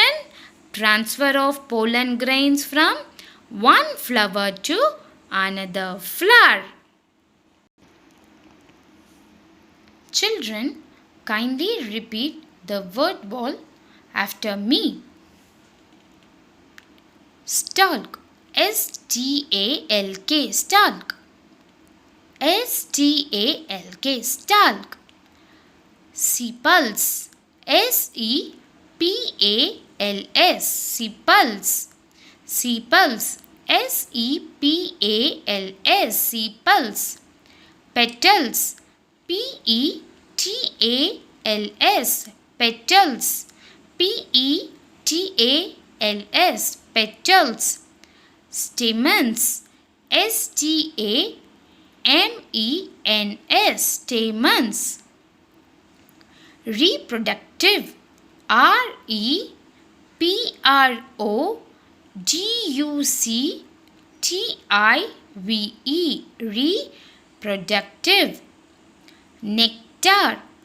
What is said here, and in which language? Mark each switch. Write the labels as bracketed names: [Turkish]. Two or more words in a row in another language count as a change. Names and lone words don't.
[English] Transfer of pollen grains from one flower to another flower. Children, kindly repeat the word wall after me. Stalk. S-T-A-L-K. Stalk. S-T-A-L-K. Stalk. Sepals. S-E-P-A-L-S. Sepals. Sepals. S-E-P-A-L-S. Sepals. Petals. P-E-T-A-L-S. Petals. P-E-T-A-L-S. Petals. Stamens. S-T-A-M-E-N-S. Stamens. Reproductive. R-E-P-R-O-D-U-C-T-I-V-E. Reproductive. Nectar.